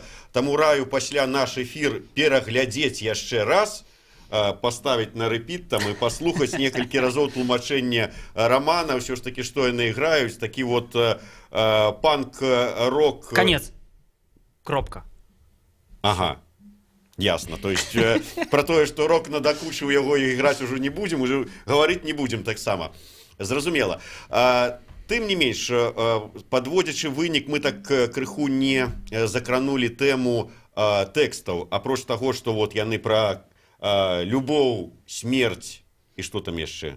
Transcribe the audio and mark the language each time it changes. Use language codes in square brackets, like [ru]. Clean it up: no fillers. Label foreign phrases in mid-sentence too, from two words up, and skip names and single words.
[be] Таму раю пасля наш эфір пераглядзець яшчэ раз, паставіць на рэпіт там і паслухаць некалькі разоў тлумачэнне Романа, ўсё ж такі, што яны іграюць, такі вот панк-рок... Конец. Кропка. Ага. Ясно. То есть про тое, што рок надакучыў яго і іграць ужо не будзем, уже гаварыць не будзем таксама. Зразумела. Тым не менш, падводзячы вынік, мы так крыху не закранулі тэму тэкстаў, апроч таго, што вот яны пра любоў, смерць і што там яшчэ?